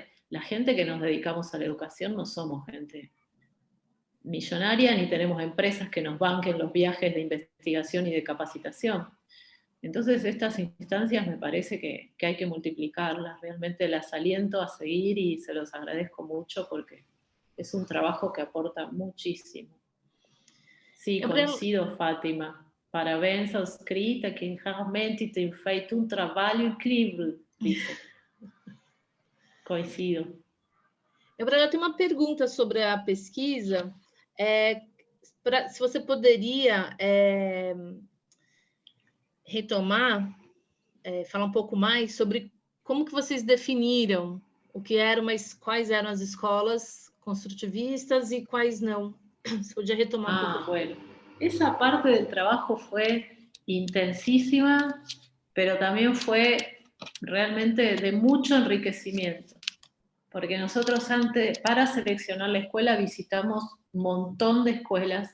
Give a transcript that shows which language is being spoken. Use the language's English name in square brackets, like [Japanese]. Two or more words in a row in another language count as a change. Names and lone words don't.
[Spanish] La gente que nos dedicamos a la educación no somos gente millonaria ni tenemos empresas que nos banquen los viajes de investigación y de capacitación. Entonces estas instancias me parece que hay que multiplicarlas, realmente las aliento a seguir y se los agradezco mucho porque es un trabajo que aporta muchísimo. Sí, coincido, Fátima. [Portuguese] Parabéns aos escrita, que realmente tem feito um trabalho incrível, [Spanish] dice. Coincido. [Portuguese] Eu tenho uma pergunta sobre a pesquisa. Se você poderia retomar, falar um pouco mais sobre como que vocês definiram o que eram, mas quais eram as escolas construtivistas y quais no. [Spanish] Se podía retomar un poco. Bueno, esa parte del trabajo fue intensísima, pero también fue realmente de mucho enriquecimiento, porque nosotros antes, para seleccionar la escuela, visitamos un montón de escuelas.